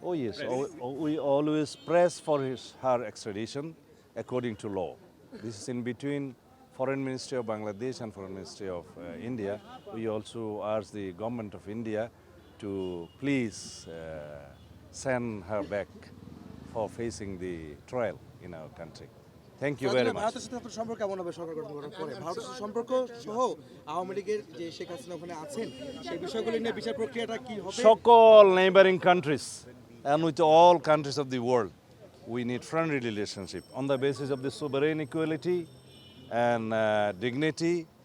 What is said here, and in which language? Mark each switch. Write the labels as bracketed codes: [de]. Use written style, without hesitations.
[en] Oh yes, we always press for her extradition according to law. This is in between Foreign Ministry of Bangladesh and Foreign Ministry of India. We also ask the government of India to please send her back for facing the trial in our country. Thank you very much. [bn] ভারতের সাথে আপনার সম্পর্ক কেমন হবে সরকার গঠন করার পরে? ভারতের সাথে সম্পর্ক সহ আওয়ামী লীগের যে শেখ হাসিনা ওখানে আছেন, সেই বিষয়গুলি নিয়ে বিচার প্রক্রিয়াটা কি হবে? সকল [en] neighboring countries and with all countries of the world, we need friendly relationship on the basis of the sovereign equality and dignity